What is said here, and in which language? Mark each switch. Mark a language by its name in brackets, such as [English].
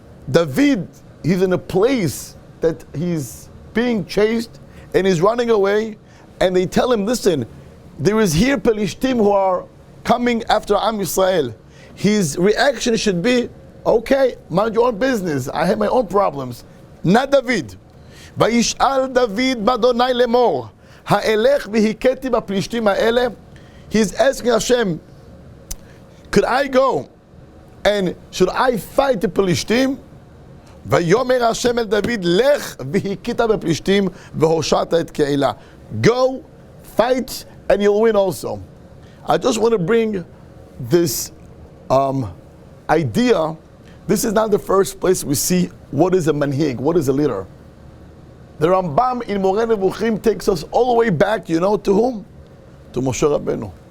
[English] David, he's in a place that he's being chased and he's running away, and they tell him, listen, there is here Pelishtim who are coming after Am Yisrael. His reaction should be, okay, mind your own business. I have my own problems. Not David. [Hebrew] וישאל דוד באדוני לאמור, האלך והכיתי בפלישתים האלה? [English] He's asking Hashem, could I go and should I fight the Pelishtim? [Hebrew] ויאמר השם אל דוד, לך והכית בפלישתים והושעת את קהילה. [English] Go, fight, and you'll win also. I just want to bring this idea. This is not the first place we see what is a manhig, what is a leader. The Rambam in Moreh Nevuchim takes us all the way back, you know, to whom? To Moshe Rabbeinu.